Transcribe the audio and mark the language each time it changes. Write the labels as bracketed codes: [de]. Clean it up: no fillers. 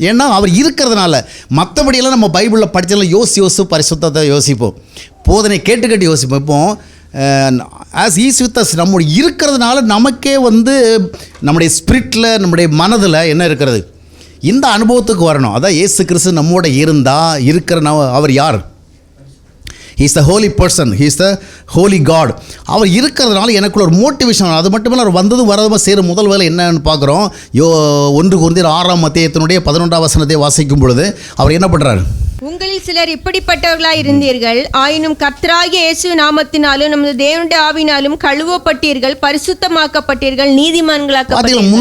[ta] ஏன்னா அவர் இருக்கிறதுனால. மற்றபடியெல்லாம் நம்ம பைபிளில் படித்தாலும் யோசி பரிசுத்தத்தை யோசிப்போம், போதனை கேட்டு யோசிப்போம். இப்போ [en] as is with us, [ta] நம்ம இருக்கிறதுனால நமக்கே நம்முடைய ஸ்பிரிட்டில், நம்முடைய மனதில் என்ன இருக்கிறது? இந்த அனுபவத்துக்கு வரணும். அதான் இயேசு கிறிஸ்து நம்மோட இருக்கிற அவர் யார்? [en] He is the holy person, he is the holy God. [ta] அவர் இருக்கிறதுனால எனக்குள்ள ஒரு மோட்டிவேஷன். அது மட்டும் இல்லை, அவர் வரதுமா செய்கிற முதல் வேலை என்னன்னு பார்க்குறோம். 1 கொரிந்தியர் 6:11 வாசிக்கும் பொழுது அவர் என்ன பண்ணுறாரு? உங்களில் சிலர் இப்படிப்பட்டவர்களாய் இருந்தீர்கள், ஆயினும் கர்த்தராகிய இயேசு நாமத்தினாலும் நமது தேவனுடைய ஆவினாலும் கழுவப்பட்டீர்கள், பரிசுத்தமாக்கப்பட்டீர்கள், நீதிமான்களாக்கப்பட்டீர்கள்.